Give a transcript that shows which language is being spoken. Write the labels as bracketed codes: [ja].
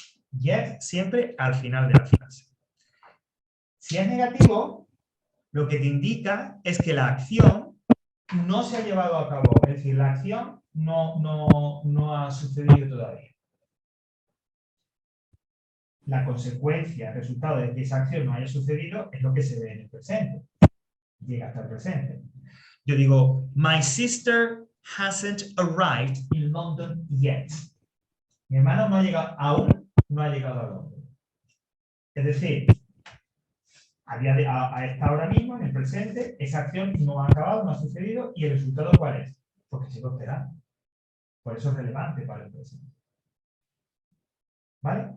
[es] Yet siempre al final de la frase. Si es negativo, lo que te indica es que la acción no se ha llevado a cabo, es decir, la acción no ha sucedido todavía. La consecuencia, el resultado de que esa acción no haya sucedido es lo que se ve en el presente. Llega hasta el presente. Yo digo, [en] my sister hasn't arrived in London yet. [es] Mi hermano no ha llegado, aún no ha llegado a Londres. Es decir, a esta hora mismo, en el presente, esa acción no ha acabado, no ha sucedido, y el resultado ¿cuál es? Porque sigo esperando. Por eso es relevante para el presente. ¿Vale?